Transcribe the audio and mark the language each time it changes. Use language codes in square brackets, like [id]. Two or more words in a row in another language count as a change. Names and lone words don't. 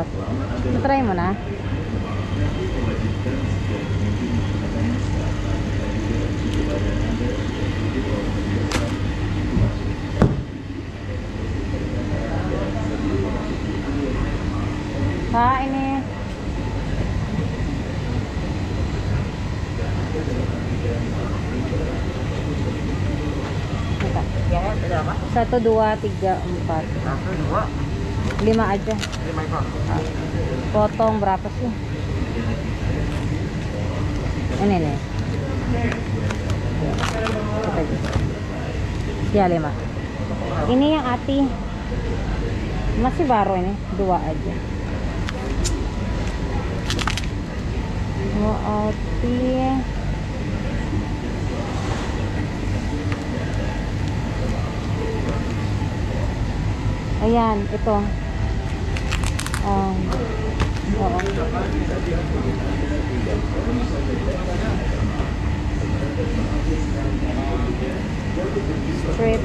[tl] Try mo na. Kain eh. [id] Satu, dua, tiga, empat. 5 aja. 5 ekor. Potong berapa sih? Ini nih. Kita aja. Ya 5. Ini yang ati. Masih baru ini, 2 aja. Mau ati. [tl] Ayan, ito. Oo. Strip.